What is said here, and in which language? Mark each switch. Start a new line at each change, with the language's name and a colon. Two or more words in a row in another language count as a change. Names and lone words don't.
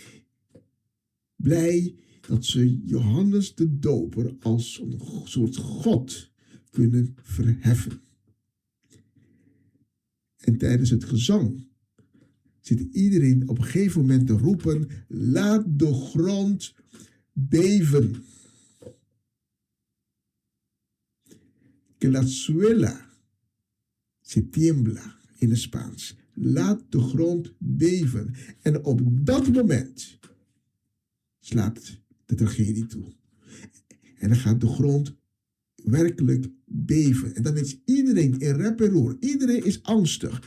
Dutch: Blij dat ze Johannes de Doper als een soort God kunnen verheffen. En tijdens het gezang zit iedereen op een gegeven moment te roepen: laat de grond beven.
Spanish: Que la suela se tiembla
Dutch: in het Spaans. Laat de grond beven. En op dat moment slaat de tragedie toe. En dan gaat de grond werkelijk beven. En dan is iedereen in rep en roer. Iedereen is angstig.